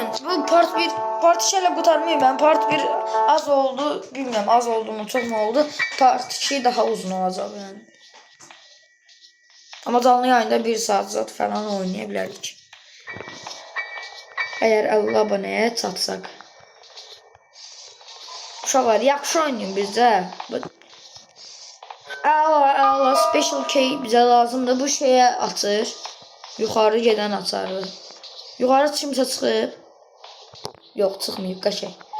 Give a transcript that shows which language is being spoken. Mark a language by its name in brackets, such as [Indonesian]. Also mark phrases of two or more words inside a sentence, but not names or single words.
[Turkish] Bu part 2 ile kurtarmayayım ben. Part 1 az oldu. Bilmiyorum az oldu mu çok mu oldu. Part 2 daha uzun olacak yani. Ama canlı yayında 1 saat zaten falan oynayabilirdik. Eğer 50 aboneye çatsak. [Azerbaijani] Uşaqlar yaxşı oynayın bizə. Allah [English] special key [Azerbaijani] bizə lazımdır. Bu şeyə atır. Yuxarı gedən açarı. Yuxarı kimsə çıxıb. Yox çıxmayıb qəşəng.